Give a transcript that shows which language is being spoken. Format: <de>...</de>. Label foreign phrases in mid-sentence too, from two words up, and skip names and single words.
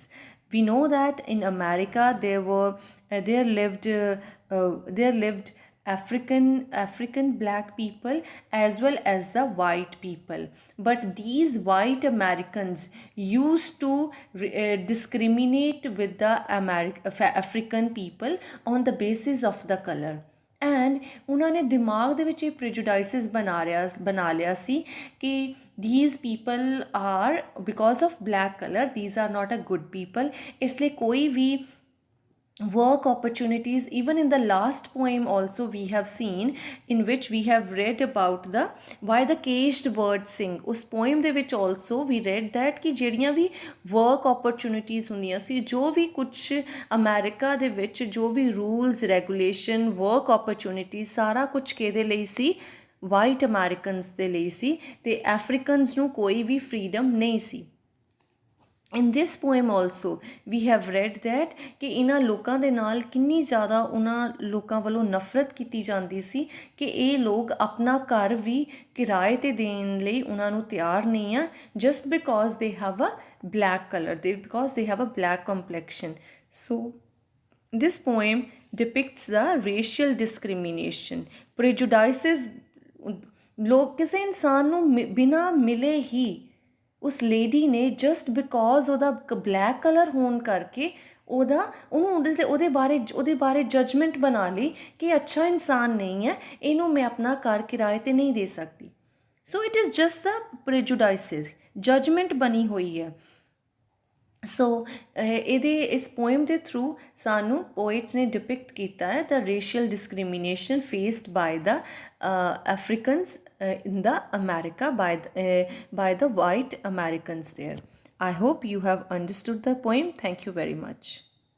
<en>We know that in America there lived African black people as well as the white people. But these white Americans used to discriminate with the African people on the basis of the color.</en> <pa>ਐਂਡ ਉਹਨਾਂ ਨੇ ਦਿਮਾਗ ਦੇ ਵਿੱਚ ਇਹ ਪ੍ਰੀਜੁਡਾਈਸਿਸ ਬਣਾ ਲਿਆ ਸੀ ਕਿ</pa> <en>these people are because of black color, these are not a good people.</en> <pa>ਇਸ ਲਈ ਕੋਈ ਵੀ</pa> <en>work opportunities, even in the last poem also we have seen, in which we have read about the why the caged birds sing.</en> <pa>ਉਸ poem ਦੇ ਵਿੱਚ</pa> <en>also we read that</en> <pa>ਕਿ ਜਿਹੜੀਆਂ ਵੀ</pa> <en>work opportunities</en> <pa>ਹੁੰਦੀਆਂ ਸੀ, ਜੋ ਵੀ ਕੁਛ ਅਮਰੀਕਾ ਦੇ ਵਿੱਚ ਜੋ ਵੀ</pa> <en>rules regulation work opportunities</en> <pa>ਸਾਰਾ ਕੁਛ ਕਿਹਦੇ ਲਈ ਸੀ,</pa> <en>white Americans</en> <pa>ਦੇ ਲਈ ਸੀ, ਤੇ ਅਫਰੀਕਨਸ ਨੂੰ ਕੋਈ ਵੀ ਫਰੀडम ਨਹੀਂ ਸੀ।</pa> <en>In this poem also we have read that</en> <pa>ਕਿ ਇਹਨਾਂ ਲੋਕਾਂ ਦੇ ਨਾਲ ਕਿੰਨੀ ਜ਼ਿਆਦਾ ਉਹਨਾਂ ਲੋਕਾਂ ਵੱਲੋਂ ਨਫ਼ਰਤ ਕੀਤੀ ਜਾਂਦੀ ਸੀ ਕਿ ਇਹ ਲੋਕ ਆਪਣਾ ਘਰ ਵੀ ਕਿਰਾਏ 'ਤੇ ਦੇਣ ਲਈ ਉਹਨਾਂ ਨੂੰ ਤਿਆਰ ਨਹੀਂ ਆ,</pa> <en>just because they have a black color, because they have a black complexion. So this poem depicts the racial discrimination, prejudices।</en> <pa>ਲੋਕ ਕਿਸੇ ਇਨਸਾਨ ਨੂੰ ਬਿਨਾਂ ਮਿਲੇ ਹੀ ਉਸ ਲੇਡੀ ਨੇ</pa> <en>just because</en> <pa>ਉਹਦਾ</pa> <en>black colour</en> <pa>ਹੋਣ ਕਰਕੇ ਉਹਨੂੰ ਉਹਦੇ ਬਾਰੇ ਜਜਮੈਂਟ ਬਣਾ ਲਈ ਕਿ ਅੱਛਾ ਇਨਸਾਨ ਨਹੀਂ ਹੈ, ਇਹਨੂੰ ਮੈਂ ਆਪਣਾ ਘਰ ਕਿਰਾਏ 'ਤੇ ਨਹੀਂ ਦੇ ਸਕਦੀ।</pa> <en>so it is just the prejudices,</en> <pa>ਜਜਮੈਂਟ ਬਣੀ ਹੋਈ ਹੈ। ਸੋ ਇਸ ਪੋਇਮ ਦੇ ਥਰੂ ਸਾਨੂੰ ਪੋਇਟ ਨੇ ਡਿਪਿਕਟ ਕੀਤਾ ਹੈ</pa> <en>the racial discrimination faced by the Africans in the America by the white Americans there. I hope you have understood the poem. Thank you very much.</en>